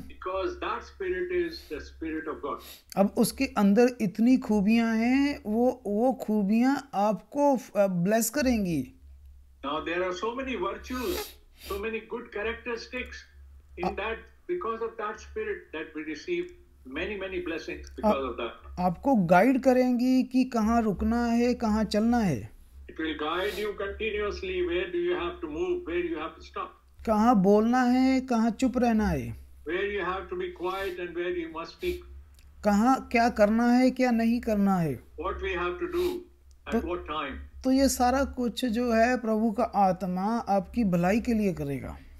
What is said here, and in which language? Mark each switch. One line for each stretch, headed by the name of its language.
English: Because that Spirit is the Spirit of God.
Hindi: अब उसके अंदर इतनी खूबियां हैं, वो खूबियां आपको ब्लेस करेंगी।
English: Now there are so many virtues, so many good characteristics in that, because of that Spirit that we receive many blessings because of that.
Hindi: आपको गाइड करेंगी कि कहाँ रुकना है, कहाँ चलना है।
English: It will guide you continuously. Where do you have to move? Where you have to stop?
Hindi: कहाँ बोलना है, कहाँ चुप रहना है,
English: Where you have to be quiet and where you must speak.
Hindi: कहाँ क्या करना है, क्या नहीं करना है।
English: What we have to do at what time.
Hindi: तो ये सारा कुछ जो है प्रभु का आत्मा आपकी भलाई के लिए करेगा।